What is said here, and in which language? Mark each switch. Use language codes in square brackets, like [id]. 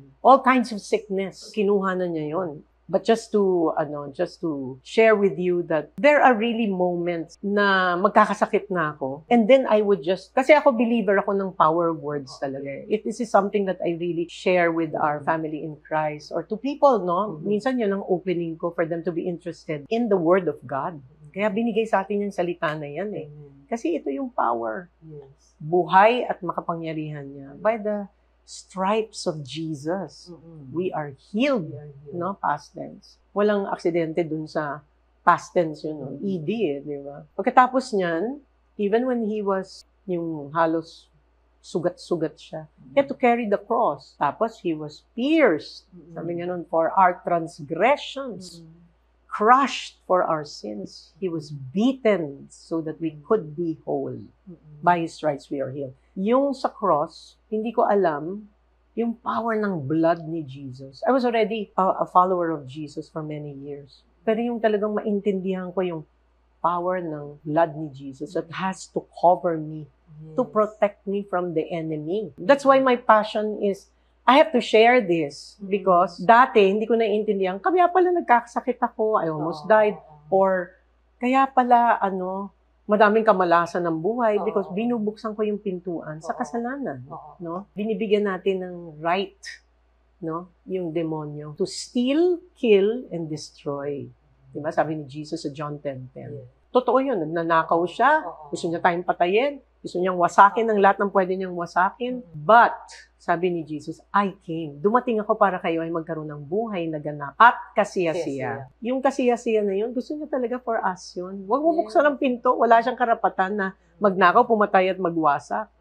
[en] All kinds of sickness. [tl] Kinuha na niya yon. [en] But just to share with you that there are really moments na magkakasakit na ako. And then I would [tl] kasi ako believer ako ng [en] power of words talaga. This is something that I really share with our family in Christ or to people, no? [tl] Minsan yun ang opening ko [en] for them to be interested in the Word of God. [tl] Kaya binigay sa atin yung salita na yan eh. Kasi ito yung power. Buhay at makapangyarihan niya. [en] By the stripes of Jesus, we are healed, no? Past tense. [tl] Walang aksidente dun sa [en] past tense [tl] yun, no? ED eh, di ba? [en] Pagkatapos niyan, even when he was, [tl] yung halos sugat-sugat siya, [en] he had to carry the cross. Tapos he was pierced, [tl] sabi nga nun, [en] for our transgressions, crushed for our sins. He was beaten so that we could be whole. By his stripes we are healed. [tl] Yung sa cross, hindi ko alam yung [en] power ng blood ni Jesus. I was already a follower of Jesus for many years. [tl] Pero yung talagang maintindihan ko yung [en] power ng blood ni Jesus that has to cover me, to protect me from the enemy. That's why my passion is, I have to share this because [tl] dati hindi ko naiintindihan, kaya pala nagkakasakit ako, [en] I almost died, or [tl] kaya pala madaming kamalasan ng buhay because binubuksan ko yung pintuan sa kasalanan, [en] no? [tl] Binibigyan natin ng right, no? Yung demonyo [en] to steal, kill, and destroy. [tl] Diba? Sabi ni Jesus sa John 10:10. Totoo yun, nagnanakaw siya, gusto niya tayong patayin, gusto niyang wasakin ng lahat ng pwede niyang wasakin. [en] But, sabi ni Jesus, I came. [tl] Dumating ako para kayo ay magkaroon ng buhay na ganap at kasiyasiya. Yung kasiyasiya na yun, [en] gusto niya talaga for us [tl] yun. Huwag mo buksan ang pinto, wala siyang karapatan na magnakaw, pumatay at magwasak.